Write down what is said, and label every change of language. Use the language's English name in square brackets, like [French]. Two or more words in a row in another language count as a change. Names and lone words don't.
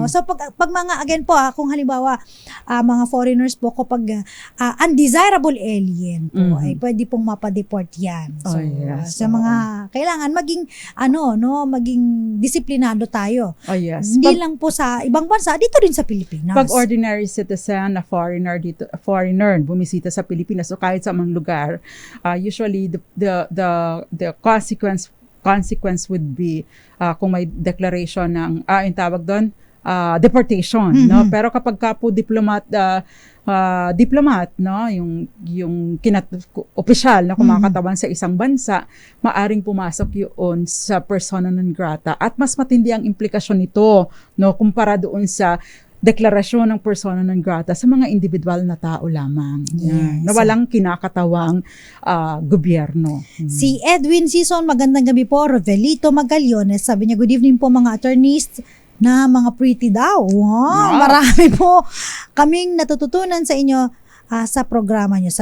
[Filipino] So, pag mga, again po, kung halimbawa, mga foreigners po, kapag [English] undesirable alien [Filipino] po, ay pwede pong mapadeport yan. So, sa mga, kailangan maging, maging disiplinado tayo. Hindi lang po sa ibang bansa, dito rin sa Pilipinas. Pag ordinary citizen na foreigner bumisita sa Pilipinas o kahit sa mga lugar, [English] usually the consequence would be [Filipino] kung may declaration ng yung tawag doon, deportation, no? Pero kapag ka po diplomat, no, yung opisyal na kumakatawan sa isang bansa, maaring pumasok yun sa [Latin] persona non grata [Filipino] at mas matindi ang implikasyon nito, no, kumpara doon sa deklarasyon ng [Latin] persona non grata [Filipino] sa mga individual na tao lamang. Yes. Na walang kinakatawang gobyerno. Si Edwin Sison, magandang gabi po. Rovelito Magallones, sabi niya, [English] good evening [Filipino] po mga attorneys na mga pretty daw. Wow, marami po kaming natututunan sa inyo sa programa niyo.